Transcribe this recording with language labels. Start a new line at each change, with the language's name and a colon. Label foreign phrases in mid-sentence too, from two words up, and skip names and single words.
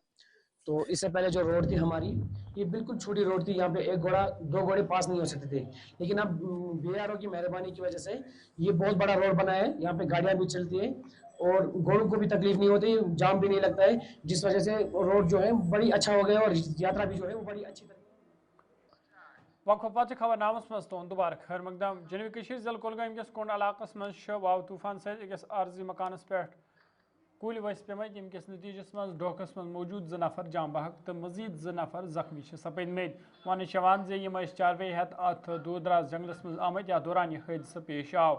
Hindi: तो इससे पहले जो रोड थी हमारी, ये बिल्कुल छोटी रोड थी, यहाँ पे एक घोड़ा 2 घोड़े पास नहीं हो सकते थे। लेकिन अब बीआरओ की मेहरबानी की वजह से ये बहुत बड़ा रोड बना है, यहाँ पे गाड़ियाँ भी चलती है और घोड़ों को भी तकलीफ नहीं होती, जाम भी नहीं लगता है, जिस वजह से रोड जो है बड़ी अच्छा हो गया और यात्रा भी जो है वो बड़ी अच्छी तरह।
Kashmiri: वक्फ पत खबर नामस मज तो दोबारा खैर मकदम। जनूबी कश्मीर जिला कुलगाम किस कोंड इलाकस मज वाव तूफान सहित अकिस आर्जी मकानस पे कुल वस पेमत यमकिस नतीजस मज डोकस मज मौजूद 2 नफर जाम बहक तो मजीद 2 नफर जख्मी सपदमत। वन वे चारवे हेत अत दूर दराज जंगलस मज आमत या दौरान यह हादसा पेश आव।